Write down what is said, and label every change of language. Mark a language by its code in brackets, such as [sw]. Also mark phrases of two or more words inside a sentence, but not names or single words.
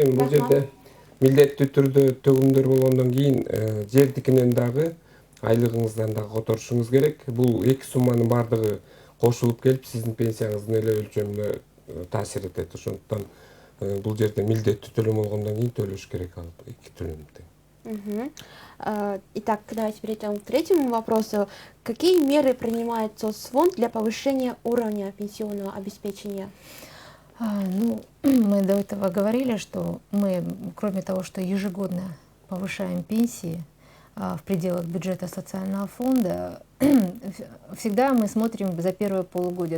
[ky] Эми бул жерде милдеттүү түрдө төгүмдөр болгондон кийин жердикинен дагы айлыгыңыздан дагы которушуңуз керек. Бул эки сумманын бардыгы кошулуп келип сиздин пенсияңыздын эле өлчөмүнө таасир этет ошондуктан бул жерде милдеттүү төлөм болгондон кийин төлөш керек ал эки төлөмдү. [ru] Итак, давайте перейдем к третьему вопросу. Какие меры принимает соцфонд для повышения уровня пенсионного обеспечения? Мы до этого говорили, что мы, кроме того, что ежегодно повышаем пенсии в пределах бюджета социального фонда, всегда мы смотрим за первое полугодие.